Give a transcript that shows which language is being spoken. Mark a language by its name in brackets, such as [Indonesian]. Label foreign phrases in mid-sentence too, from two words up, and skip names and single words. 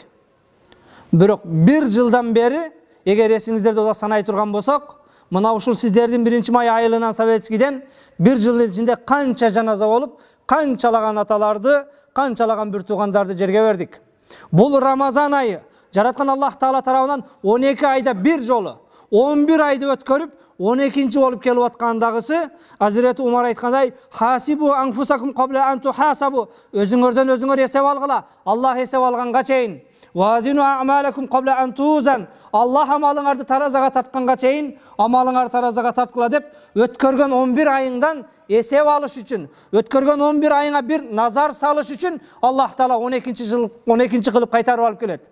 [Kyrgyz] Бирок бир жылдан бери, эгер эсиңиздерде болсо санай турган болсок, Мына ушул сиздердин 1-май айылынан Советскийден bir жылдын ичинде канча жаназа болуп, канчалаган аталарды, канчалаган бир туугандарды жерге бердик. Бул Рамазан айы жараткан Аллах Таала тарабынан 12 айда bir жолу 11 айды өткөрүп 12-нчи болуп келип аткандагысы Азирети Умар айткандай: [Arabic] "حاسبوا أنفسكم قبل أن تحاسبوا", [Kyrgyz] өзүңөрдөн өзүңөр эсеп алгыла, Аллах эсеп алганга чейин. [Arabic] "وزنوا أعمالكم قبل أن توزن", [Kyrgyz] Аллах амалыңарды таразага тартканга чейин амалыңарды таразага тарткыла деп өткөргөн 11 айыңдан эсеп алыш үчүн, өткөргөн 11 айыңа бир назар салыш үчүн Аллах Таала 12-нчи кылып кайтарып алып келет.